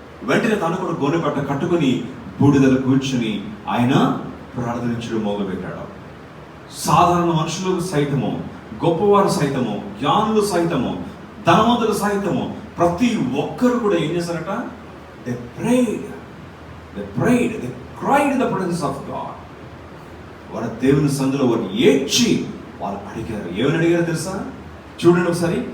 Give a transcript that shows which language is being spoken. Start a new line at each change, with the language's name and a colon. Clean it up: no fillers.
Telugu: వెంటనే తను కూడా గోనె పట్ట కట్టుకుని బూడిదలో కూర్చుని ఆయన ప్రార్థించడం మొదలుపెట్టాడు. సాధారణ మనుషులు సైతము, గొప్పవారు సైతము, జ్ఞానులు సైతము, ధనవంతులు సైతము, ప్రతి ఒక్కరు కూడా ఏం చేశారట?
English: They prayed, they cried in the presence of God.
Telugu: వారు దేవుని సందులో వారు ఏడ్చి వాళ్ళు అడిగారు. ఏమని అడిగారు తెలుసా? చూడండి ఒకసారి.